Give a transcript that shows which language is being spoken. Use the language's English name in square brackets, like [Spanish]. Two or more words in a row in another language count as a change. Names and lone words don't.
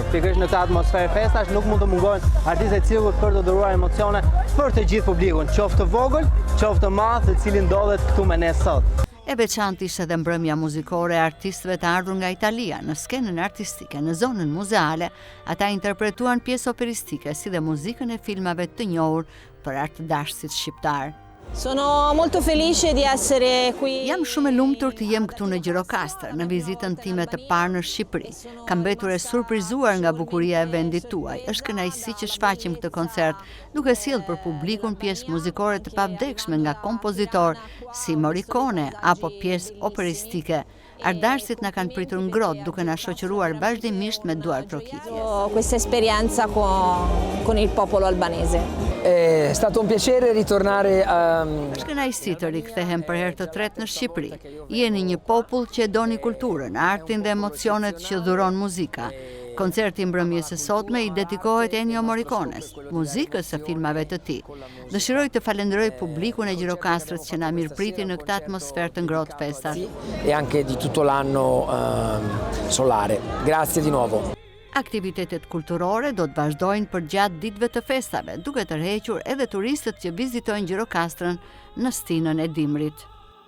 [Albanian] Pikërisht në këtë atmosferë festash nuk mund të mungojnë artistët e cirkut për të dhuruar emocione për të gjithë publikun, qoftë të vogël, qoftë të madh, i cili ndodhet këtu me ne sot. E veçantë ishte edhe mbrëmja muzikore e artistëve të ardhur nga Italia. Në skenën artistike, në zonën muzeale, ata interpretuan pjesë operistike si dhe muzikën e filmave të njohur për artëdashësit shqiptar. [Italian] Sono molto felice di essere qui. [Albanian] Jam shumë e lumtur të jem këtu në Gjirokastër, në vizitën time të parë në Shqipëri. Kam mbetur e surprizuar nga bukuria e vendit tuaj. Është kënaqësi që shfaqim këtë koncert, duke sjellë për publikun pjesë muzikore të pavdekshme nga kompozitor si Morricone apo pjesë operistike. Ardashësit na kanë pritur ngrohtë duke na shoqëruar vazhdimisht me duar trokitje. [Italian] Questa esperienza con il popolo albanese. È stato un piacere ritornare a... [Albanian] Është kënaqësi të rikthehem për herë të tretë në Shqipëri. Jeni një popull që e doni kulturën, artin dhe emocionet që dhuron muzika. Koncerti mbrëmjes së sotme i dedikohet Ennio Morricones, muzikës së filmave të tij. Dëshiroj të falenderoj publikun e Gjirokastrës që na mirëpriti në këtë atmosferë të ngrohtë festash. [Italian] E anche di tutto l'anno solare. Grazie di nuovo. [Albanian] Aktivitetet kulturore do të vazhdojnë për gjatë ditëve të festave, duke tërhequr edhe turistët që vizitojnë Gjirokastrën në stinën e dimrit.